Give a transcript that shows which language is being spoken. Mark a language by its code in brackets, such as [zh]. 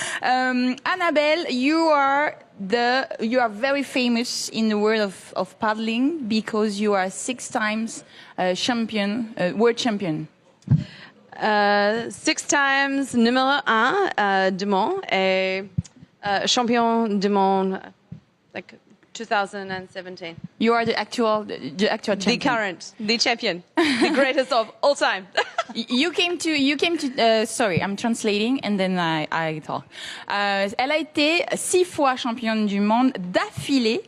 [en] Annabelle, you are very famous in the world of paddling because you are 6 times world champion. 6 times [fr] numéro 1 du monde et champion du monde, [en] like 2017. You are the actual champion. The current, the champion, the greatest of all time. You came to. Sorry, I'm translating and then I talk. [fr] Elle a été 6 fois championne du monde d'affilée.